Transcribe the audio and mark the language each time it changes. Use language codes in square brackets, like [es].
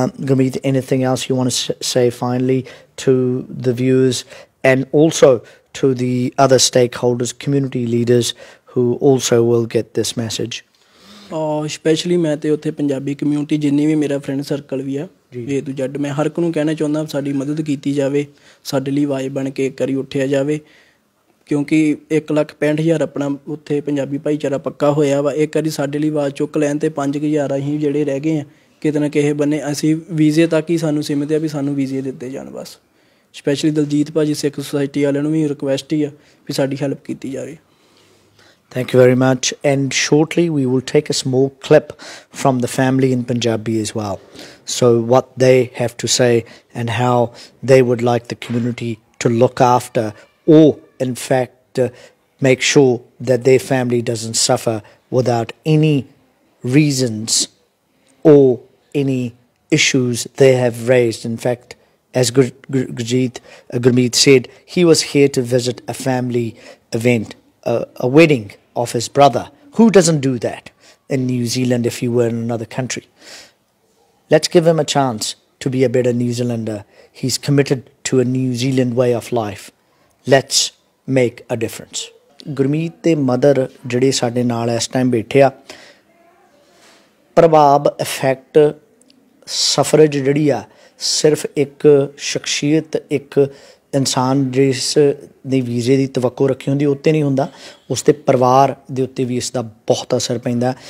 [en] Gurmeet, anything else you want to say finally to the viewers and also to the other stakeholders, community leaders who also will get this message? [pa] Specially ਮੈਂ ਤੇ ਉੱਥੇ Punjabi community ਜਿੰਨੀ ਵੀ ਮੇਰਾ friend circle ਵੀ ਆ [en] A to Z, [pa] ਮੈਂ ਹਰ ਇੱਕ ਨੂੰ ਕਹਿਣਾ ਚਾਹੁੰਦਾ ਸਾਡੀ ਮਦਦ ਕੀਤੀ ਜਾਵੇ, ਸਾਡੇ ਲਈ ਆਵਾਜ਼ ਬਣ ਕੇ ਇੱਕ ਵਾਰੀ ਉੱਠਿਆ ਜਾਵੇ, ਕਿਉਂਕਿ 1,65,000 ਆਪਣਾ ਉੱਥੇ ਪੰਜਾਬੀ ਭਾਈਚਾਰਾ ਪੱਕਾ ਹੋਇਆ ਵਾ। ਇੱਕ ਵਾਰੀ ਸਾਡੇ ਲਈ ਆਵਾਜ਼ ਚੁੱਕ ਲੈਣ ਤੇ 5,000 ਅਸੀਂ ਜਿਹੜੇ ਰਹਿ ਗਏ ਹਾਂ ਕਿਤੇ ਨਾ ਕਿਸੇ ਬੰਨੇ, ਅਸੀਂ ਵੀਜ਼ੇ ਤੱਕ ਹੀ ਸਾਨੂੰ ਸੀਮਿਤ ਆ ਵੀ ਸਾਨੂੰ ਵੀਜ਼ੇ ਦਿੱਤੇ ਜਾਣ ਬਸ। ਸਪੈਸ਼ਲੀ ਦਲਜੀਤ ਭਾਜੀ ਸਿੱਖ ਸੁਸਾਇਟੀ ਵਾਲਿਆਂ ਨੂੰ ਵੀ ਰਿਕੁਐਸਟ ਹੀ ਆ ਵੀ ਸਾਡੀ ਹੈਲਪ ਕੀਤੀ ਜਾਵੇ। [en] Thank you very much. And shortly we will take a small clip from the family in Punjabi as well. So what they have to say and how they would like the community to look after, or in fact make sure that their family doesn't suffer without any reasons or any issues they have raised. In fact, as Gurmeet said, he was here to visit a family event, a wedding of his brother. Who doesn't do that in New Zealand if you were in another country? Let's give him a chance to be a better New Zealander. He's committed to a New Zealand way of life. Let's make a difference. [pa] Gurmeet ਦੇ mother ਜਿਹੜੇ ਸਾਡੇ ਨਾਲ ਇਸ time ਬੈਠੇ ਆ, ਪ੍ਰਭਾਵ [en] effect suffers [pa] ਜਿਹੜੀ ਆ ਸਿਰਫ ਇੱਕ ਸ਼ਖਸੀਅਤ, ਇੱਕ ਇਨਸਾਨ ਜਿਸ ਨੇ ਵੀਜ਼ੇ ਦੀ ਤਵੱਕੋ ਰੱਖੀ ਹੁੰਦੀ ਉੱਤੇ ਨਹੀਂ ਹੁੰਦਾ, ਉਸ ਦੇ ਪਰਿਵਾਰ ਦੇ ਉੱਤੇ ਵੀ ਇਸ ਦਾ ਬਹੁਤ ਅਸਰ ਪੈਂਦਾ।